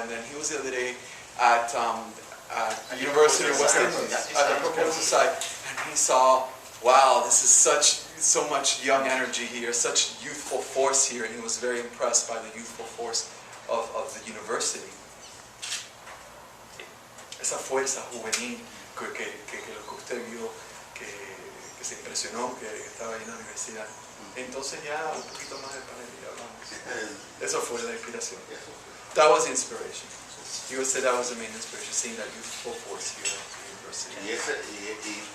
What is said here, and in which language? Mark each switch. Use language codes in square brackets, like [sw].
[en] And then he was the other day at University of West Indies, at the proposal site, and he saw, wow, this is so much young energy here, such youthful force here, and he was very impressed by the youthful force of the university. [es] Esa fuerza juvenil que lo que usted vio, que se impresionó, que estaba ahí en la universidad. Entonces ya un poquito más de panel y hablamos. Eso fue la inspiración. [en] That was the inspiration. You would say that was the main inspiration, seeing that youthful force here at the university.